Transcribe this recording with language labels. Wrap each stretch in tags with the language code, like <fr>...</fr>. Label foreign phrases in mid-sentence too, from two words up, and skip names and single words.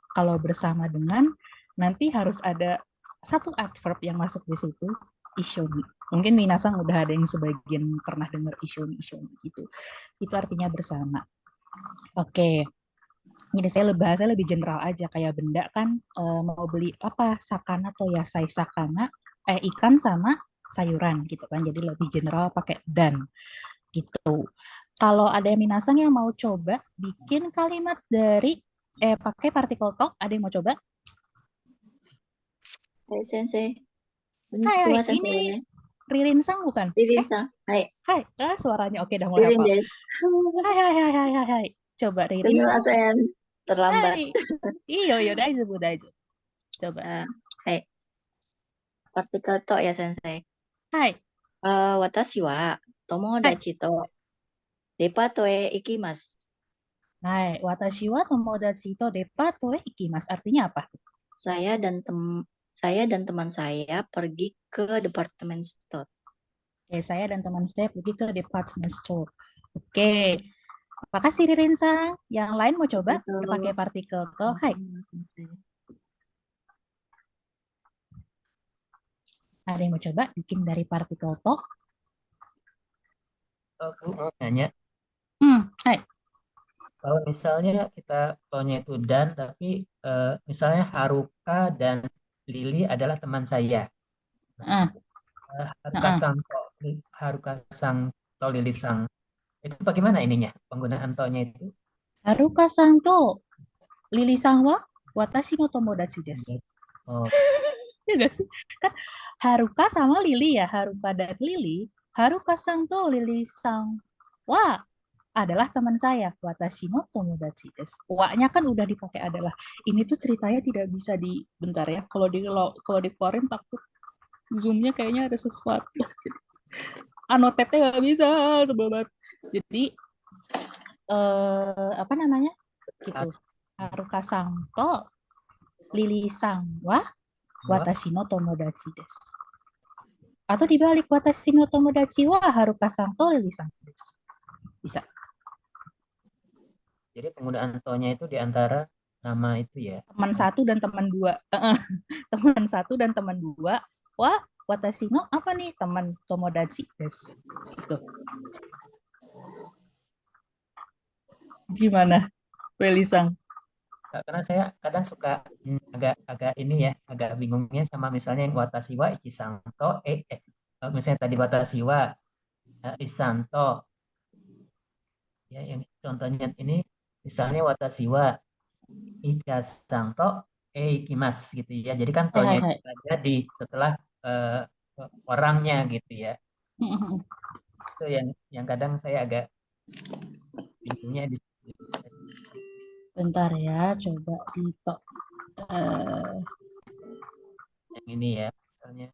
<id>Kalau bersama dengan nanti harus ada satu adverb yang masuk di situ, ishoni. Mungkin minasang udah ada yang sebagian pernah dengar ishoni gitu. Itu artinya bersama. Oke. Jadi saya bahasanya lebih general aja kayak benda kan mau beli apa sakana atau</id> <ja>野菜 魚</ja> <id>ikan sama sayuran gitu kan jadi lebih general pakai dan gitu. Kalau ada yang minasang yang mau coba bikin kalimat dari pakai partikel talk, ada yang mau coba?</id> <ja>はい先生. Hai, Konnichiwa</ja> <id>ini</id> <ja>sensei.</ja> <id>Ririn Sang bukan?</id> <ja>リリンさん。はい.</ja> <id>Hai, suaranya oke dah mulai Ririn hafal.</id> <ja>desu.</ja> <id>Hai. Coba Ririn.</id> <ja>Sumimasen. Terlambat. はい。いよ、大丈夫. Coba.</ja> <id>Hai. Partikel to ya sensei.</id> <ja>Hai. 私は友達とデパートへ行きます. はい、私は友達とデパートへ行きます.</ja> <id>Artinya apa? Saya dan teman saya pergi ke</id> <en>department store.</en> <id>Oke, saya dan teman saya pergi ke</id> <en>department store.</en> <id>Oke. Makasih Ririn Sang. Yang lain mau coba pakai partikel to?</id> <ja>Hai.</ja> <id>Ada yang mau coba bikin dari partikel to? Aku mau nanya,</id> <ja>Hai.</ja> <id>kalau misalnya kita taunya itu dan, tapi misalnya Haruka dan Lili adalah teman saya. Ah.</id> <ja>ハルカさんとリリさん.</ja> <id>Itu bagaimana ininya penggunaan to-nya itu?</id> <ja>ハルカさんとリリさんは私の友達です. Oh,</ja> <id>Ya nggak sih? Kan Haruka sama Lili ya, Haruka dan Lili.</id> <ja>ハルカさんとリリさんは</ja> <id>adalah teman saya.</id> <ja>私の友達です.</ja> <id>Wa-nya kan udah dipakai adalah. Ini tuh ceritanya tidak bisa di bentar ya. Kalau dikeluarin takut zoomnya kayaknya ada sesuatu. Annotate nggak bisa, sebel banget. Jadi apa namanya? Gitu.</id> <ja>ハルカさんとリリさんは私の友達です.</ja> <id>Atau dibalik,</id> <ja>私の友達はハルカさんとリリさんです.</ja> <id>Bisa. Jadi penggunaan to-nya itu di antara nama itu ya. Teman satu dan teman dua. Teman satu dan teman dua. Wah,</id> <ja>私の</ja> <id>apa nih? Teman</id> <ja>友達です.</ja> <id>Gitu. Gimana, Welisang? Karena saya kadang suka agak ini ya, agak bingungnya sama misalnya yang</id> <ja>私はいちさんと,</ja> <id>misalnya tadi</id> <ja>私はいさんと,</ja> <id>ya yang contohnya ini misalnya</id> <ja>私はいちさんと行きます</ja> <id>gitu ya. Jadi kan</id> <ja>はい、はい,</ja> <id>to-nya itu</id> <ja>hai.</ja> <id>ada di setelah orangnya gitu ya. Itu yang kadang saya agak bingungnya di situ. Bentar ya, coba di Yang ini ya, misalnya.</id>